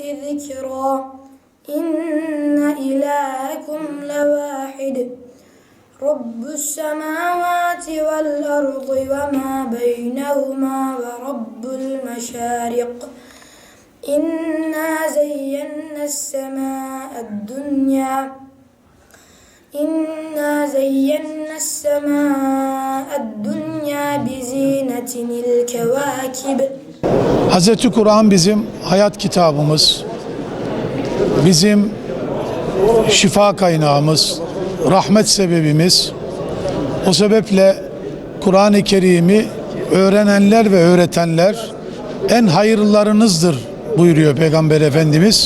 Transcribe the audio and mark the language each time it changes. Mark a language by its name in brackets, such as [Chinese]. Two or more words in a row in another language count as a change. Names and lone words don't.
[Arabic] ذكرا إن إلهكم لواحد رب السماوات والأرض وما بينهما ورب المشارق إنا زينا السماء الدنيا بزينة الكواكب. [Turkish] Hazreti Kur'an bizim hayat kitabımız, bizim şifa kaynağımız, rahmet sebebimiz. O sebeple Kur'an-ı Kerim'i öğrenenler ve öğretenler en hayırlılarınızdır buyuruyor Peygamber Efendimiz.